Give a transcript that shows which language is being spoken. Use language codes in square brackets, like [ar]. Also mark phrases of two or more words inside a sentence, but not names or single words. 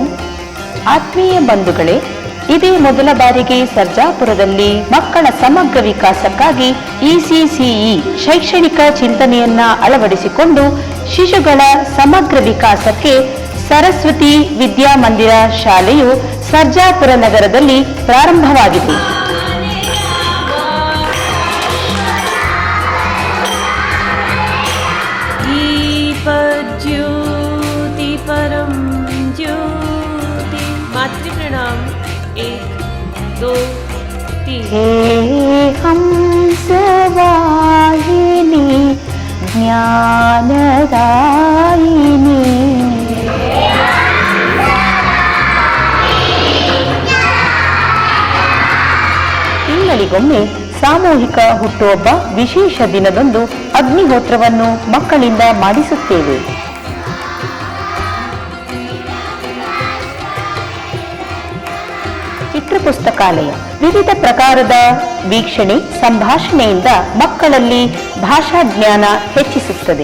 [kn] ಆತ್ಮೀಯ ಬಂಧುಗಳೇ, ಇದೇ ಮೊದಲ ಬಾರಿಗೆ ಸರ್ಜಾಪುರದಲ್ಲಿ ಮಕ್ಕಳ ಸಮಗ್ರ ವಿಕಾಸಕ್ಕಾಗಿ ಇಸಿಸಿಇ ಶೈಕ್ಷಣಿಕ ಚಿಂತನೆಯನ್ನ ಅಳವಡಿಸಿಕೊಂಡು ಶಿಶುಗಳ ಸಮಗ್ರ ವಿಕಾಸಕ್ಕೆ ಸರಸ್ವತಿ ವಿದ್ಯಾಮಂದಿರ ಶಾಲೆಯು ಸರ್ಜಾಪುರ ನಗರದಲ್ಲಿ ಪ್ರಾರಂಭವಾಗಿದೆ. [sa] ज्योति परम ज्योति. मातृ प्रणाम. 1 2 3. हे हंसवाहिनी ज्ञानदायिनी. [kn] ತಿಂಗಳಿಗೊಮ್ಮೆ ಸಾಮೂಹಿಕ ಹುಟ್ಟುಹಬ್ಬ ವಿಶೇಷ ದಿನದಂದು ಅಗ್ನಿಹೋತ್ರವನ್ನು ಮಕ್ಕಳಿಂದ ಮಾಡಿಸುತ್ತೇವೆ. ಚಿತ್ರಪುಸ್ತಕಾಲಯ ವಿವಿಧ ಪ್ರಕಾರದ ವೀಕ್ಷಣೆ ಸಂಭಾಷಣೆಯಿಂದ ಮಕ್ಕಳಲ್ಲಿ ಭಾಷಾ ಜ್ಞಾನ ಹೆಚ್ಚಿಸುತ್ತದೆ.